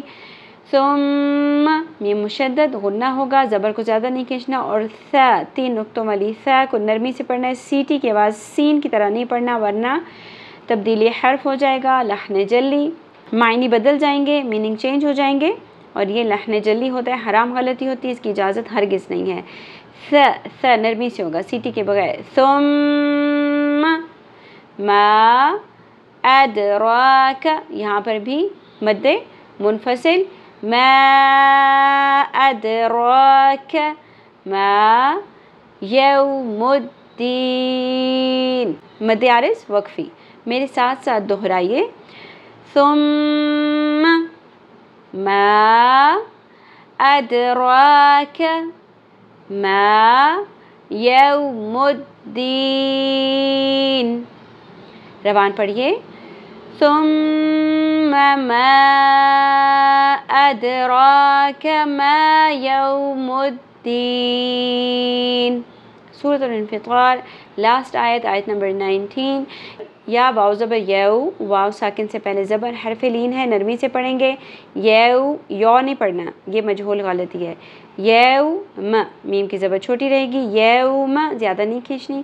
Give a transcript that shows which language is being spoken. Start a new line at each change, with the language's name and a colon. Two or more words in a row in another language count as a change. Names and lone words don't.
Hindi: सुम्मा मीम मुशद्दद गुन्ना होगा, ज़बर को ज़्यादा नहीं खींचना और सा 3 नुक्तों वाली सा को नरमी से पढ़ना है। सीटी के बाद सीन की तरह नहीं पढ़ना वरना तब्दीली हर्फ हो जाएगा। लहन जल्ली मायनी बदल जाएंगे,
English: meaning change
Hindi: हो जाएंगे और ये लहन जल्ली होता है, हराम गलती होती है, इसकी इजाज़त हरगिज़ नहीं है। स नरमी से होगा सीटी के बगैर।
Arabic: ثم ما أدراك
Hindi: यहाँ पर भी मद्दे मुनफसिल।
Arabic: ما أدراك ما يوم الدين
Hindi: मद्दे आरिज़ वक्फ़ी। मेरे साथ साथ दोहराइए।
Arabic: ثم ما أدراك ما يوم الدين.
Hindi: रवान पढ़िए।
Arabic: ثم ما أدراك ما يوم الدين.
Hindi: सूरतुल इन्फ़ितार लास्ट आयत आयत नंबर 19। या वाव ज़बर यौ वाव साकिन से पहले ज़बर हरफ लीन है, नरमी से पढ़ेंगे। यौ यौ नहीं पढ़ना, ये मजहूल गलती है। यौ म मीम की ज़बर छोटी रहेगी। यौ म ज़्यादा नहीं खींचनी।